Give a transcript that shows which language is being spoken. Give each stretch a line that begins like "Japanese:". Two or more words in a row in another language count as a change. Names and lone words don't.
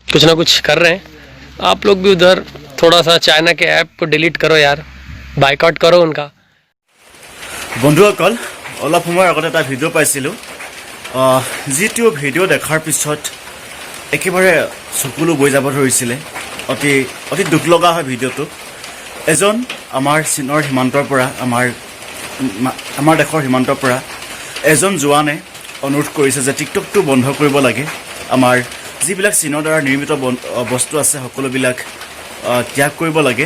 Hindi: कुछ ना कुछ कर रहे हैं। आप लोग भी उधर थोड़ा सा चाइना के ऐप को डिलीट करो यार, बाइकआउट करो उनका।
Assamese: বন্ধুসকল অলপ সময় আগতে এটা ভিডিঅ' পাইছিলোঁ যিটো ভিডিঅ' দেখাৰ পিছত একেবাৰে চকুলো বৈ যাব ধৰিছিলে। অতি দুখ লগা হয় ভিডিঅ'টো। এজন আমাৰ চীনৰ সীমান্তৰ পৰা আমাৰ দেশৰ সীমান্তৰ পৰা এজন জোৱানে অনুৰোধ কৰিছে যে টিকটকটো বন্ধ কৰিব লাগে, আমাৰ যিবিলাক চীনৰ দ্বাৰা নিৰ্মিত বস্তু আছে সকলোবিলাক ত্যাগ কৰিব লাগে।